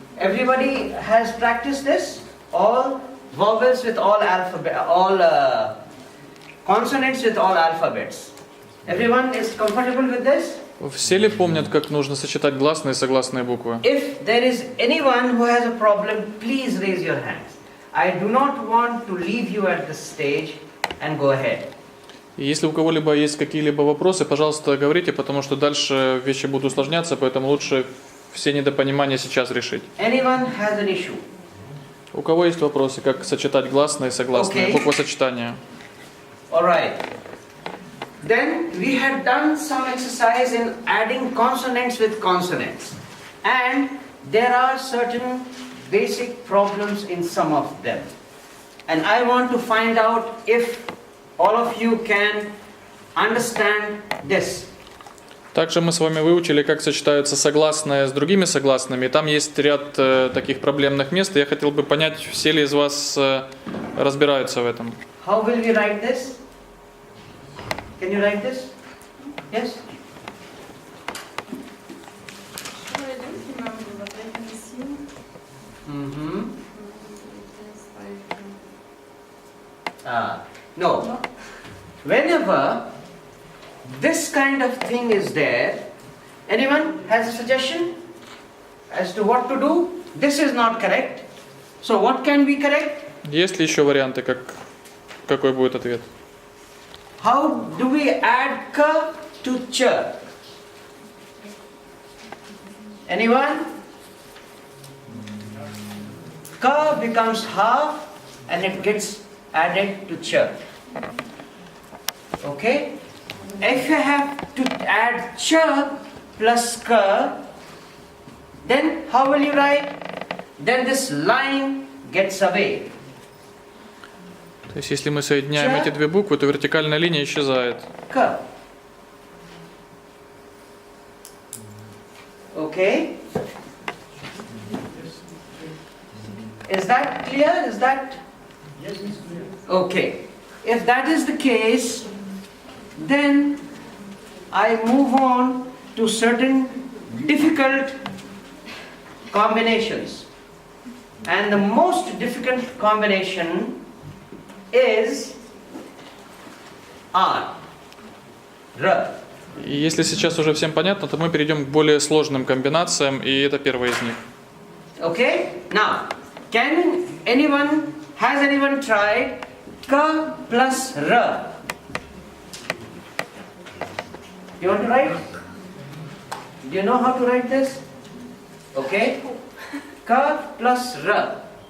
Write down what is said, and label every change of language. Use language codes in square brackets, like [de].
[en] Everybody has practiced this? All vowels with all alphabet, all consonants with all alphabets. Everyone is comfortable with this? [ru] Все ли помнят, как нужно сочетать гласные и согласные буквы? [en] If there is anyone who has a problem, please raise your hands. I do not want to leave you at this stage and go ahead. [ru] И если у кого-либо есть какие-либо вопросы, пожалуйста, говорите, потому что дальше вещи будут усложняться, поэтому лучше все недопонимания сейчас решить. [en] Anyone has an issue? [ru] У кого есть вопросы, как сочетать гласные и согласные, [en] Okay. [ru] буквосочетания? [en] All right. Then we had done some exercise in adding consonants with consonants. And there are certain basic problems in some of them. And I want to find out if all of you can understand this. [ru] Также мы с вами выучили, как сочетаются согласные с другими согласными. И там есть ряд таких проблемных мест. И я хотел бы понять, все ли из вас разбираются в этом. [en] How will we write this? Can you write this? Yes? Sure, I don't remember, but I can assume. Mm-hmm. Yes, I No. Whenever this kind of thing is there, anyone has a suggestion as to what to do? This is not correct. So what can we correct? [ru] Есть ли еще варианты, какой будет ответ? [en] How do we add ka to ch? Anyone? Ka becomes half and it gets added to ch. Okay? If you have to add ch plus ka, then how will you write? Then this line gets away. [ru] То есть, если мы соединяем эти две буквы, то вертикальная линия исчезает. [en] Ka. Okay? Is that clear? Is that? Yes, it's clear. Okay. If that is the case, then I move on to certain difficult combinations. And the most difficult combination is R. R. [ru] И если сейчас уже всем понятно, то мы перейдем к более сложным комбинациям, и это первая из них. [en] Okay? Now, has anyone tried K plus R? You want to write? Do you know how to write this? Okay? K plus R.